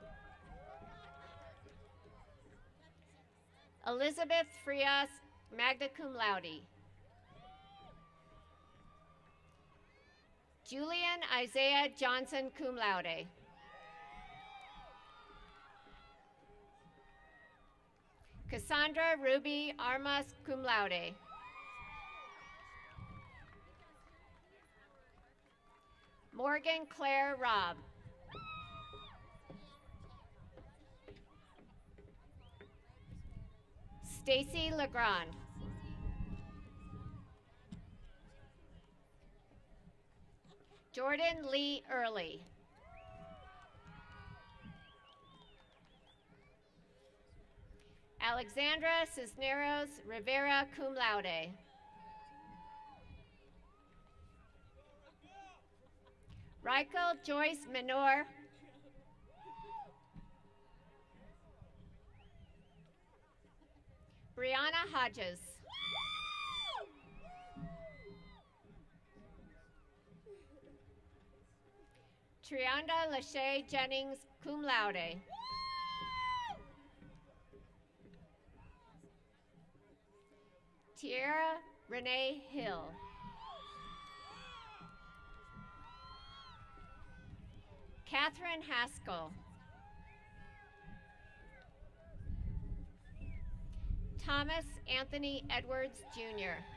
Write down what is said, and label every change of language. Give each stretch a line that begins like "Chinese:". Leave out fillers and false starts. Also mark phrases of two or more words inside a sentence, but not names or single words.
English: Elizabeth Frias,
Latin: magna cum laude.
English: Julian Isaiah Johnson,
Latin: cum laude.
English: Cassandra Ruby Armas,
Latin: cum laude.
English: Morgan Claire Robb. Stacy Legrand. Jordan Lee Early. Alexandra Cisneros Rivera,
Latin: cum laude.
English: Reichel Joyce Menor. Brianna Hodges. Trianda Lachey Jennings,
Latin: cum laude.
English: Tierra Renee Hill. Catherine Haskell. Thomas Anthony Edwards, Jr.